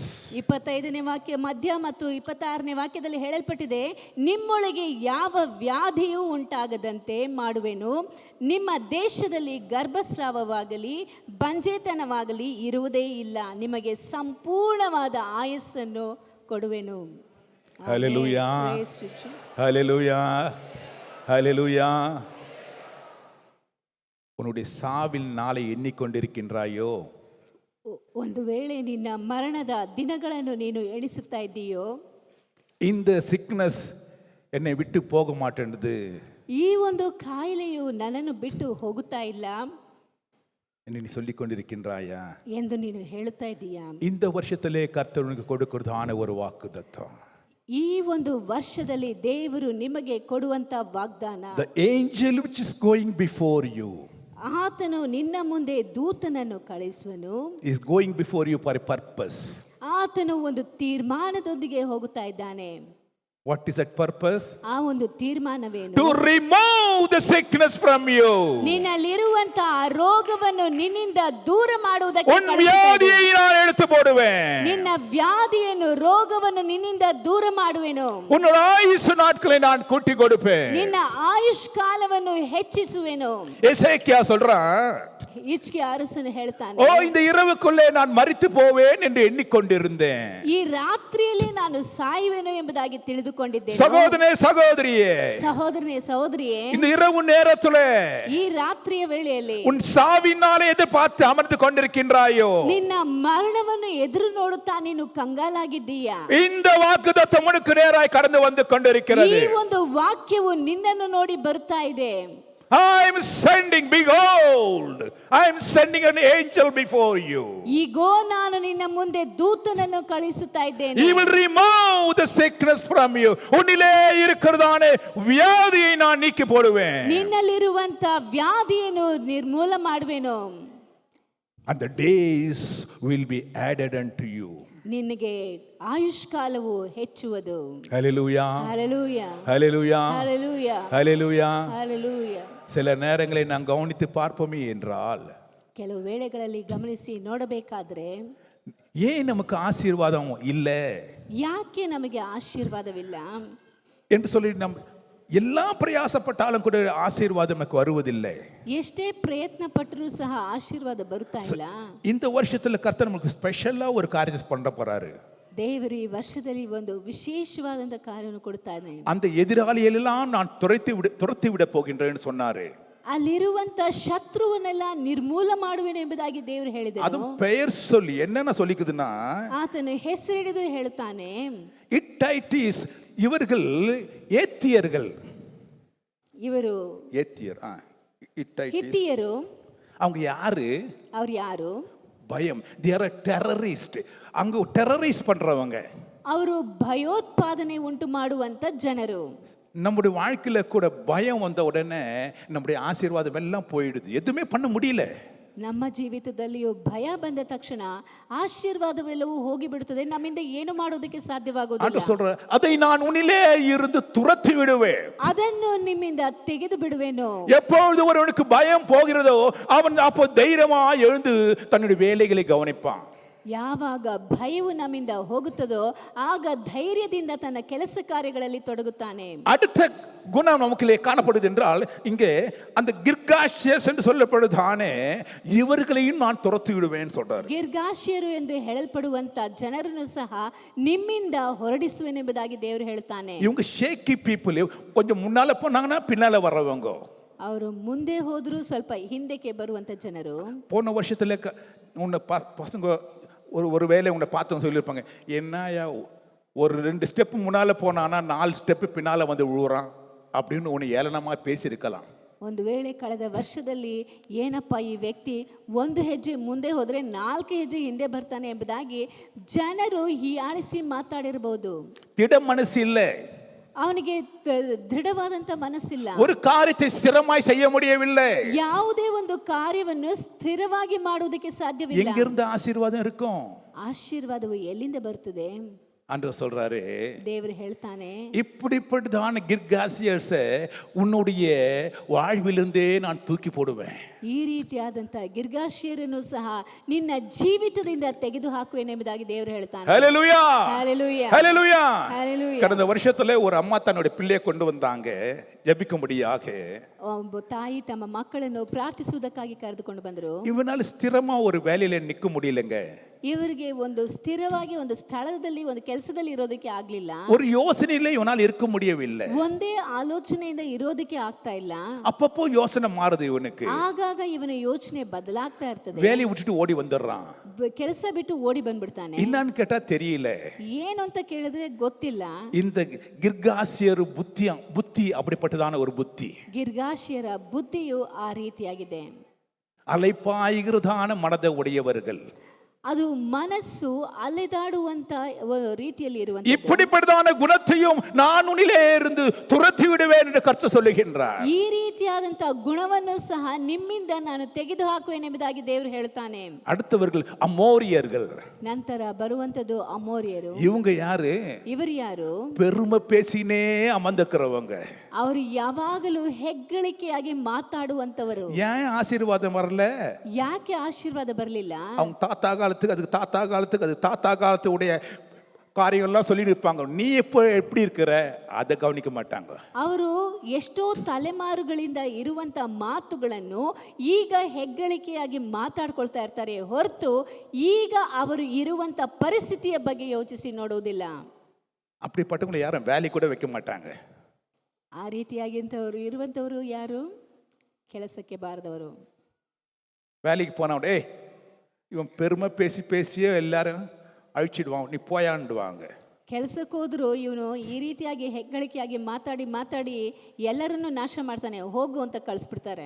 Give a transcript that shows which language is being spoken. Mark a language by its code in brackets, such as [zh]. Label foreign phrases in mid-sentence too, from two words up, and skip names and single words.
[kn] 25ನೇ ವಾಕ್ಯ ಮಧ್ಯ ಮತ್ತು 26ನೇ ವಾಕ್ಯದಲ್ಲಿ ಹೇಳಲ್ಪಟ್ಟಿದೆ, ನಿಮ್ಮೊಳಗೆ ಯಾವ ವ್ಯಾಧಿಯೂ ಉಂಟಾಗದಂತೆ ಮಾಡುವೆನು, ನಿಮ್ಮ ದೇಶದಲ್ಲಿ ಗರ್ಭಸ್ರಾವವಾಗಲಿ ಬಂಜೆತನವಾಗಲಿ ಇರುವುದೇ ಇಲ್ಲ, ನಿಮಗೆ ಸಂಪೂರ್ಣವಾದ ಆಯಸ್ಸನ್ನು ಕೊಡುವೆನು. [en] Hallelujah. Praise you, Jesus. Hallelujah. Hallelujah. [ta] உன்னுடைய சாவில் நாளை எண்ணிக்கொண்டிருக்கின்றாயோ? [kn] ಒಂದು ವೇಳೆ ನಿನ್ನ ಮರಣದ ದಿನಗಳನ್ನು ನೀನು ಎಣಿಸುತ್ತಾ ಇದ್ದೀಯೋ? [ta] இந்த சிக்னஸ் என்னை விட்டு போக மாட்டேன்றது. [kn] ಈ ಒಂದು ಕಾಯಿಲೆಯು ನನ್ನನ್ನು ಬಿಟ್ಟು ಹೋಗುತ್ತಾ ಇಲ್ಲ [ta] என்று நீ சொல்லிக் கொண்டிருக்கின்றாயா [kn] ಎಂದು ನೀನು ಹೇಳುತ್ತಾ ಇದ್ದೀಯಾ? [ta] இந்த வருஷத்திலே கர்த்தர் உனக்கு கொடுக்கிறதான ஒரு வாக்குத்தத்தம். [kn] ಈ ಒಂದು ವರ್ಷದಲ್ಲಿ ದೇವರು ನಿಮಗೆ ಕೊಡುವಂತ ವಾಗ್ದಾನ, [en] The angel which is going before you [kn] ಆತನು ನಿನ್ನ ಮುಂದೆ ದೂತನನ್ನು ಕಳಿಸುವನು. [en] is going before you for a purpose. [kn] ಆತನು ಒಂದು ತೀರ್ಮಾನದೊಂದಿಗೆ ಹೋಗುತ್ತಾ ಇದ್ದಾನೆ. [en] What is that purpose? [kn] ಆ ಒಂದು ತೀರ್ಮಾನವೇನು? [en] To remove the sickness from you. [kn] ನಿನ್ನಲ್ಲಿರುವಂತ ರೋಗವನ್ನು ನಿನ್ನಿಂದ ದೂರ ಮಾಡುವುದಕ್ಕೆ [ta] உன் வியாதியை நான் எடுத்து போடுவேன். [kn] ನಿನ್ನ ವ್ಯಾಧಿಯನ್ನು ರೋಗವನ್ನು ನಿನ್ನಿಂದ ದೂರ ಮಾಡುವೆನು. [ta] உன்னோட ஆயுசு நாட்களை நான் கூட்டி கொடுப்பேன். [kn] ನಿನ್ನ ಆಯುಷ್ ಕಾಲವನ್ನು ಹೆಚ್ಚಿಸುವೆನು. [ta] எசேக்கியா சொல்றான், [kn] ಹಿಜ್ಕಿಯ ಅರಸನು ಹೇಳ್ತಾನೆ, [ta] ஓ இந்த இரவுக்குள்ளே நான் மரித்து போவேன் என்று எண்ணிக்கொண்டிருந்தேன். [kn] ಈ ರಾತ್ರಿಯಲ್ಲಿ ನಾನು ಸಾಯುವೆನು ಎಂಬುದಾಗಿ ತಿಳಿದುಕೊಂಡಿದ್ದೇನೆ. [ta] சகோதரனே சகோதரியே, [kn] ಸಹೋದರನೇ ಸಹೋದರಿಯೇ, [ta] இந்த இரவு நேரத்திலே [kn] ಈ ರಾತ್ರಿಯ ವೇಳೆಯಲ್ಲಿ [ta] உன் சாவினாலே எதிர்பார்த்து அமர்ந்து கொண்டிருக்கின்றாயோ? [kn] ನಿನ್ನ ಮರಣವನ್ನು ಎದುರು ನೋಡುತ್ತಾ ನೀನು ಕಂಗಾಲಾಗಿದ್ದೀಯಾ? [ta] இந்த வாக்குத்தத்தம் உனக்கு நேராய் கடந்து வந்து கொண்டிருக்கிறது. [kn] ಈ ಒಂದು ವಾಕ್ಯವು ನಿನ್ನನ್ನು ನೋಡಿ ಬರುತ್ತಾ ಇದೆ. [en] I am sending, behold, I am sending an angel before you. [kn] ಈಗೋ ನಾನು ನಿನ್ನ ಮುಂದೆ ದೂತನನ್ನು ಕಳಿಸುತ್ತಾ ಇದ್ದೇನೆ. [en] He will remove the sickness from you. [ta] உன்னிலே இருக்கிறதான வியாதியை நான் நீக்கி போடுவேன். [kn] ನಿನ್ನಲ್ಲಿರುವಂತ ವ್ಯಾಧಿಯನ್ನು ನಿರ್ಮೂಲ ಮಾಡುವೆನು. [en] And the days will be added unto you. [kn] ನಿನಗೆ ಆಯುಷ್ ಕಾಲವು ಹೆಚ್ಚುವುದು. [en] Hallelujah. [kn] ಹಲ್ಲೆಲೂಯಾ, [en] Hallelujah. [kn] ಹಲ್ಲೆಲೂಯಾ, [en] Hallelujah. [kn] ಹಲ್ಲೆಲೂಯಾ. [ta] சில நேரங்களை நாம் கவனித்து பார்ப்போமே என்றால், [kn] ಕೆಲವು ವೇಳೆಗಳಲ್ಲಿ ಗಮನಿಸಿ ನೋಡಬೇಕಾದ್ರೆ [ta] ஏன் நமக்கு ஆசீர்வாதம் இல்லை [kn] ಯಾಕೆ ನಮಗೆ ಆಶೀರ್ವಾದವಿಲ್ಲ [ta] என்று சொல்லி நம் எல்லா பிரயாசப்பட்டாலும் கூட ஆசீர்வாதம் நமக்கு வருவதில்லை. [kn] ಎಷ್ಟೇ ಪ್ರಯತ್ನ ಪಟ್ಟರೂ ಸಹ ಆಶೀರ್ವಾದ ಬರುತ್ತಾ ಇಲ್ಲ. [ta] இந்த வருஷத்துல கர்த்தர் நமக்கு ஸ்பெஷலா ஒரு காரியத்தை பண்ண போறாரு. [kn] ದೇವರು ಈ ವರ್ಷದಲ್ಲಿ ಒಂದು ವಿಶೇಷವಾದಂತ ಕಾರ್ಯವನ್ನು ಕೊಡ್ತಾನೆ. [ta] அந்த எதிராளியெல்லாம் நான் துரத்தி விட போகின்றேன்னு சொன்னாரு. [kn] ಅಲ್ಲಿರುವಂತ ಶತ್ರುವನ್ನೆಲ್ಲ ನಿರ್ಮೂಲ ಮಾಡುವೆನು ಎಂಬುದಾಗಿ ದೇವರು ಹೇಳಿದರು. [ta] அது பெயர் சொல்லி என்னென்ன சொல்லிக்குதுன்னா, [kn] ಆತನು ಹೆಸರಿಡಿದು ಹೇಳುತ್ತಾನೆ, [ta] இட்டைட்டிஸ், இவர்கள் ஏத்தியர்கள். [kn] ಇವರು [ta] ஏத்தியர், இட்டைட்டிஸ், [kn] ಹಿತ್ತಿಯರು. [ta] அவங்க யாரு? [kn] ಅವ್ರು ಯಾರು? [ta] பயம். [en] they are a terrorist. [ta] அங்க டெரரைஸ் பண்றவங்க. [kn] ಅವರು ಭಯೋತ್ಪಾದನೆ ಉಂಟು ಮಾಡುವಂತ ಜನರು. [ta] நம்முடைய வாழ்க்கையில கூட பயம் வந்த உடனே நம்முடைய ஆசீர்வாதம் எல்லாம் போயிடுது, எதுவுமே பண்ண முடியல. [kn] ನಮ್ಮ ಜೀವಿತದಲ್ಲಿಯೂ ಭಯ ಬಂದ ತಕ್ಷಣ ಆಶೀರ್ವಾದವೆಲ್ಲವೂ ಹೋಗಿಬಿಡುತ್ತದೆ, ನಮ್ಮಿಂದ ಏನು ಮಾಡೋದಕ್ಕೆ ಸಾಧ್ಯವಾಗುವುದಿಲ್ಲ. [ta] சொல்ற, அதை நான் உன்னிலே இருந்து துரத்தி விடுவேன். [kn] ಅದನ್ನು ನಿಮ್ಮಿಂದ ತೆಗೆದು ಬಿಡುವೆನು. [ta] எப்பொழுது ஒருவனுக்கு பயம் போகிறதோ அவன் அப்போ தைரியமா எழுந்து தன்னுடைய வேலைகளை கவனிப்பான். [kn] ಯಾವಾಗ ಭಯವು ನಮ್ಮಿಂದ ಹೋಗುತ್ತದೋ ಆಗ ಧೈರ್ಯದಿಂದ ತನ್ನ ಕೆಲಸ ಕಾರ್ಯಗಳಲ್ಲಿ ತೊಡಗುತ್ತಾನೆ. [ta] அடுத்த குணம் நமக்கு காணப்படுது என்றால் இங்கே அந்த கிர்காஷியஸ் என்று சொல்லப்படுதானே இவர்களையும் நான் துரத்தி விடுவேன் சொல்றாரு. [kn] ಗಿರ್ಗಾಷ್ಯರು ಎಂದು ಹೇಳಲ್ಪಡುವಂತ ಜನರನ್ನು ಸಹ ನಿಮ್ಮಿಂದ ಹೊರಡಿಸುವೆನೆಂಬುದಾಗಿ ದೇವರು ಹೇಳ್ತಾನೆ. [ta] இவங்க [en] shaky people, [ta] கொஞ்சம் முன்னால போனாங்கன்னா பின்னால வர்றவங்க. [kn] ಅವರು ಮುಂದೆ ಹೋದ್ರು ಸ್ವಲ್ಪ ಹಿಂದಕ್ಕೆ ಬರುವಂತ ಜನರು. [ta] போன வருஷத்துல உன்னை பசங்க ஒரு வேலை உன்னை பார்த்தவங்க சொல்லியிருப்பாங்க, என்னையா ஒரு 2 ஸ்டெப் முன்னால போனானா 4 ஸ்டெப் பின்னால வந்து விழுறான் அப்படின்னு உன்னை ஏளனமா பேசியிருக்கலாம். [kn] ಒಂದು ವೇಳೆ ಕಳೆದ ವರ್ಷದಲ್ಲಿ ಏನಪ್ಪ ಈ ವ್ಯಕ್ತಿ 1 ಹೆಜ್ಜೆ ಮುಂದೆ ಹೋದ್ರೆ 4 ಹೆಜ್ಜೆ ಹಿಂದೆ ಬರ್ತಾನೆ ಎಂಬುದಾಗಿ ಜನರು ಹೀಯಾಳಿಸಿ ಮಾತಾಡಿರಬಹುದು. [ta] திட மனசு இல்ல, [kn] ಅವನಿಗೆ ದೃಢವಾದಂತ ಮನಸ್ಸಿಲ್ಲ, [ta] ஒரு காரியத்தை ஸ்திரமாய் செய்ய முடியவில்லை. [kn] ಯಾವುದೇ ಒಂದು ಕಾರ್ಯವನ್ನು ಸ್ಥಿರವಾಗಿ ಮಾಡುವುದಕ್ಕೆ ಸಾಧ್ಯವಿಲ್ಲ. [ta] எங்கிருந்து ஆசீர்வாதம் இருக்கும்? [kn] ಆಶೀರ್ವಾದವು ಎಲ್ಲಿಂದ ಬರ್ತದೆ? [ta] ஆண்டவர் சொல்றாரு, [kn] ದೇವರು ಹೇಳ್ತಾನೆ, [ta] இப்படிப்பட்டதான கிர்காசியர்ஸை உன்னுடைய வாழ்விலிருந்தே நான் தூக்கி போடுவேன். [kn] ಈ ರೀತಿಯಾದಂತ ಗಿರ್ಗಾಷಿಯರನ್ನು ಸಹ ನಿನ್ನ ಜೀವಿತದಿಂದ ತೆಗೆದು ಹಾಕುವೆನೆಂಬುದಾಗಿ ದೇವರು ಹೇಳ್ತಾನೆ. [ta] ஹல்லேலூயா, ஹல்லேலூயா, ஹல்லேலூயா. ஹல்லேலூயா. கடந்த வருஷத்துல ஒரு அம்மா தன்னுடைய பிள்ளையை கொண்டு வந்தாங்க ஜெபிக்கும்படியாக. [kn] ಒಬ್ಬ ತಾಯಿ ತಮ್ಮ ಮಕ್ಕಳನ್ನು ಪ್ರಾರ್ಥಿಸುವುದಕ್ಕಾಗಿ ಕರೆದುಕೊಂಡು ಬಂದರು. [ta] இவனால ஸ்திரமா ஒரு வேலையில நிக்க முடியலங்க. [kn] ಇವರಿಗೆ ಒಂದು ಸ್ಥಿರವಾಗಿ ಒಂದು ಸ್ಥಳದಲ್ಲಿ ಒಂದು ಕೆಲಸದಲ್ಲಿ ಇರೋದಕ್ಕೆ ಆಗ್ಲಿಲ್ಲ. [ta] ஒரு யோசனையில இவனால் இருக்க முடியவில்லை. [kn] ಒಂದೇ ಆಲೋಚನೆಯಿಂದ ಇರೋದಕ್ಕೆ ಆಗ್ತಾ ಇಲ್ಲ. [ta] அப்பப்போ யோசனை மாறுது இவனுக்கு. [kn] ಆಗಾಗ ಇವನ ಯೋಚನೆ ಬದಲಾಗ್ತಾ ಇರ್ತದೆ. [ta] வேலையை விட்டுட்டு ஓடி வந்துடுறான். [kn] ಕೆಲಸ ಬಿಟ್ಟು ಓಡಿ ಬಂದ್ಬಿಡ್ತಾನೆ. [ta] என்னன்னு கேட்டா தெரியல. [kn] ಏನು ಅಂತ ಕೇಳಿದ್ರೆ ಗೊತ್ತಿಲ್ಲ. [ta] இந்த கிர்காசியர் புத்தி அப்படிப்பட்டதான ஒரு புத்தி. [kn] ಗಿರ್ಗಾಷಿಯರ ಬುದ್ಧಿಯು ಆ ರೀತಿಯಾಗಿದೆ. [ta] அலைப்பாய்கிறதான மனதை உடையவர்கள். [kn] ಅದು ಮನಸ್ಸು ಅಲೆದಾಡುವಂತ ರೀತಿಯಲ್ಲಿ ಇರುವಂತ [ta] இப்படிப்பட்டதான குணத்தையும் நான் உன்னிலே இருந்து துரத்தி விடுவேன் என்று கர்த்தர் சொல்லுகின்றார். [kn] ಈ ರೀತಿಯಾದಂತ ಗುಣವನ್ನು ಸಹ ನಿಮ್ಮಿಂದ ನಾನು ತೆಗೆದು ಹಾಕುವೆನೆಂಬುದಾಗಿ ದೇವರು ಹೇಳ್ತಾನೆ. [ta] அடுத்தவர்கள் அமோரியர்கள். [kn] ನಂತರ ಬರುವಂತದ್ದು ಅಮೋರಿಯರು. [ta] இவங்க ಯಾರು? [kn] ಇವರು ಯಾರು? [ta] பெருமை பேசினே அமர்ந்திருக்கிறவங்க. [kn] ಅವರು ಯಾವಾಗಲೂ ಹೆಗ್ಗಳಿಕೆಯಾಗಿ ಮಾತಾಡುವಂತವರು. [ta] ஏன் ஆசீர்வாதம் வரல? [kn] ಯಾಕೆ ಆಶೀರ್ವಾದ ಬರಲಿಲ್ಲ? [ta] அவங்க தாத்தா காலத்துக்கு அதுக்கு தாத்தா காலத்துக்கு அது தாத்தா காலத்துடைய காரியங்கள்லாம் சொல்லிட்டு இருப்பாங்க. நீ இப்போ எப்படி இருக்கிற அதை கவனிக்க மாட்டாங்க. [kn] ಅವರು ಎಷ್ಟೋ ತಲೆಮಾರುಗಳಿಂದ ಇರುವಂತ ಮಾತುಗಳನ್ನು ಈಗ ಹೆಗ್ಗಳಿಕೆಯಾಗಿ ಮಾತಾಡ್ಕೊಳ್ತಾ ಇರ್ತಾರೆ ಹೊರತು ಈಗ ಅವರು ಇರುವಂತ ಪರಿಸ್ಥಿತಿಯ ಬಗ್ಗೆ ಯೋಚಿಸಿ ನೋಡುವುದಿಲ್ಲ. [ta] அப்படிப்பட்டவங்களை யாரும் வேலை கூட வைக்க மாட்டாங்க. [kn] ಆ ರೀತಿಯಾಗಿಂತವರು ಇರುವಂತವರು ಯಾರು? ಕೆಲಸಕ್ಕೆ ಬಾರದವರು. [ta] வேலைக்கு போனவன், ஏய் இவன் பெருமை பேசி பேசியே எல்லாரும் அழிச்சிடுவான், நீ போயாண்டுவாங்க. [kn] ಕೆಲಸಕ್ಕೆ ಹೋದ್ರು ಇವನು ಈ ರೀತಿಯಾಗಿ ಹೆಗ್ಗಳಿಕೆಯಾಗಿ ಮಾತಾಡಿ ಮಾತಾಡಿ ಎಲ್ಲರನ್ನೂ ನಾಶ ಮಾಡ್ತಾನೆ, ಹೋಗು ಅಂತ ಕಳಿಸ್ಬಿಡ್ತಾರೆ.